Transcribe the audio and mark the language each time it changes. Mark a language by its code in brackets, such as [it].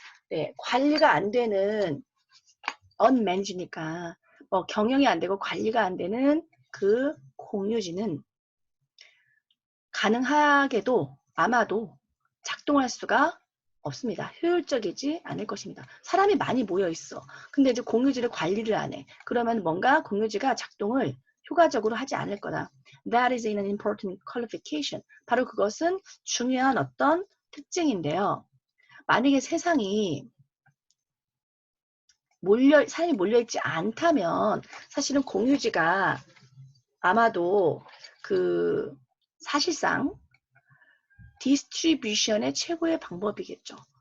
[ko] 네, 관리가 안 되는 unmanage니까 경영이 안 되고 관리가 안 되는 그 공유지는 가능하게도 아마도 작동할 수가 없습니다. 효율적이지 않을 것입니다. 사람이 많이 모여 있어. 근데 이제 공유지를 관리를 안 해. 그러면 뭔가 공유지가 작동을 효과적으로 하지 않을 거다. [en] That is an important qualification. [ko] 바로 그것은 중요한 어떤 특징인데요. 만약에 세상이 사람이 몰려있지 않다면 사실은 공유지가 아마도 그 사실상 디스트리뷰션의 최고의 방법이겠죠.